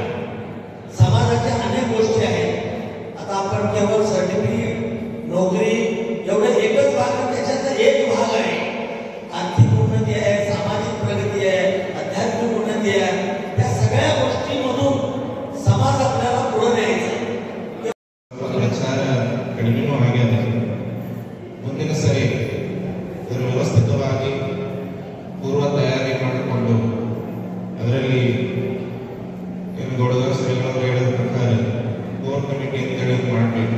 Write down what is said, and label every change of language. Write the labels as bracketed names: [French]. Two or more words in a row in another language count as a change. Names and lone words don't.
[Marathi] समाजाच्या अनेक गोष्टी आहेत. आता आपण केवळ सर्टिफिकेट नोकरी एवढं एकच भाग, त्याच्यातला एक भाग आहे. आर्थिक उन्नती आहे, सामाजिक प्रगती आहे, आध्यात्मिक उन्नती आहे. त्या सगळ्या गोष्टींमधून समाज आपल्याला पुढे न्यायचा आहे. [Kannada] ಕಡಿಮೆನೂ ಆಗಿದೆ. ಮುಂದಿನ ಸರಿ ಇದರ ವ್ಯವಸ್ಥಿತವಾಗಿ ಪೂರ್ವ ತಯಾರಿ ಮಾಡಿಕೊಂಡು ಅದರಲ್ಲಿ ಏನು ಗೌಡದಾಸ್ ಸರಿಗಳು ಹೇಳಿದ ಪ್ರಕಾರ [English] core committee [Kannada] ಅಂತೇಳಿ ಮಾಡಬೇಕು.